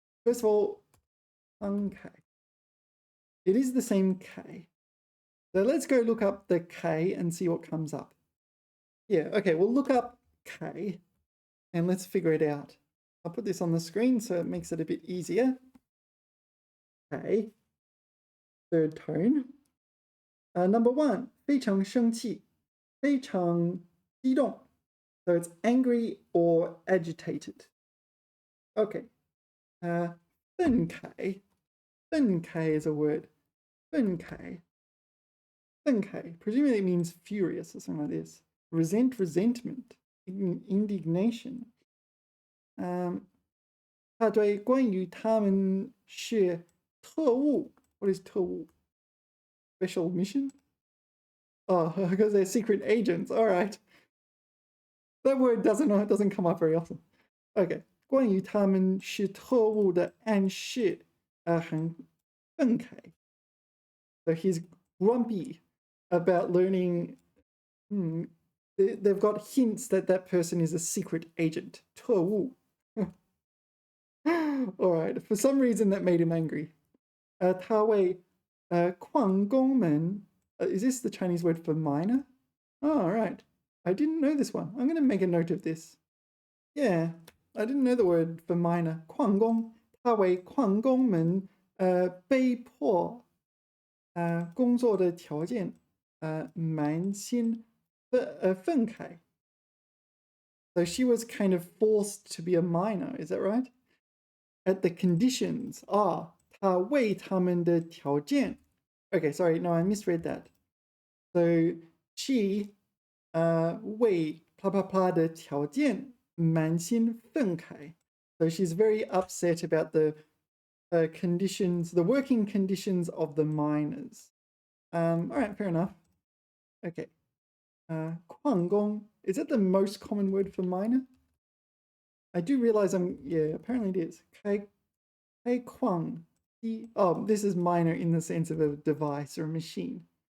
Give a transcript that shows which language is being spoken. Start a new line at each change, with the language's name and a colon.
English: First of all, 慷慨. It is the same K. So let's go look up the K and see what comes up. Yeah, okay, we'll look up K and let's figure it out. I'll put this on the screen so it makes it a bit easier. K, third tone.
Chinese: Number 1, 非常生气, 非常激动.
English: So it's angry or agitated. Okay. 愤慨.愤慨 is a word. 愤慨. 愤慨 presumably it means furious or something like this. Resentment, indignation.
Chinese: 他对关于他们是特务
English: What is
Chinese: 特务?
English: Special mission? Oh, because they're secret agents. All right. That word doesn't come up very often.
Chinese: Okay. 关于他们是特务的暗示很愤慨.
English: So he's grumpy about learning they've got hints that that person is a secret agent.
Chinese: 特务.
English: All right. For some reason, that made him angry.
Chinese: 他为矿工们
English: is this the Chinese word for miner? Oh, all right. I didn't know this one. I'm going to make a note of this. Yeah, I didn't know the word for miner.
Chinese: 矿工，他为矿工们被迫工作的条件蛮心愤慨.
English: So she was kind of forced to be a miner, is that right? At the conditions,
Chinese: 他为他们的条件.
English: Okay, sorry, no, I misread that.
Chinese: So she 为啪啪啪的条件满心愤慨.
English: So she's very upset about the conditions, the working conditions of the miners. All right, fair enough. Okay. 矿工, is that the most common word for miner? I do realize yeah, apparently it is. 开矿机, oh, this is minor in the sense of a device or a machine.